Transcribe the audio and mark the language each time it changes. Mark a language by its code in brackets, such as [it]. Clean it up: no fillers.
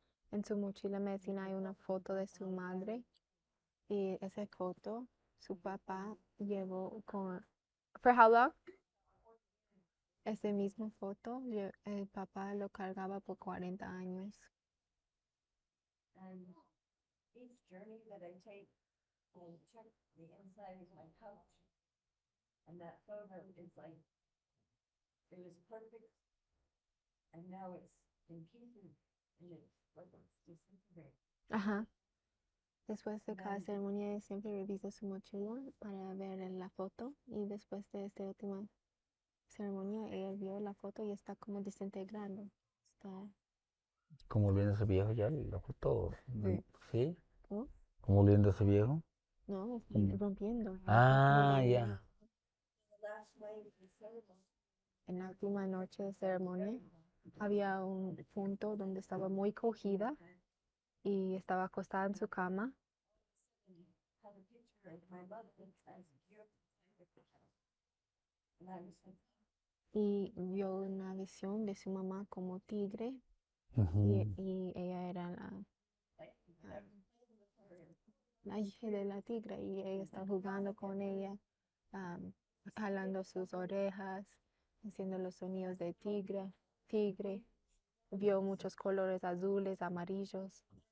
[es] En su mochila de medicina hay una foto de su madre y esa foto su papá llevó con... [en] For how long? [es] Esa misma foto el papá lo cargaba por 40 años. [en] And each journey that I take, I check the inside of my pouch. And that photo is like, it was perfect. And now it's in pieces. And it's like it's disintegrating. Ajá. [es] Después de cada ceremonia ella siempre revisa su mochila para ver en la foto y después de esta última ceremonia ella vio la foto y está como desintegrando. Está... ¿Cómo volviéndose viejo ya la foto? Sí. ¿Sí? ¿Oh? ¿Cómo volviéndose viejo? No, está rompiendo. Ah, ya. [en] The last night of the ceremony, [es] En la última noche de ceremonia había un punto donde estaba muy cogida y estaba acostada en su cama [en] had a picture of my mother as a beautiful. And I was like, [es] y vio una visión de su mamá como tigre Ujú. y ella era la hija de la tigre y ella estaba jugando con ella, jalando sus orejas, haciendo los sonidos de tigre. Vio muchos colores azules, amarillos.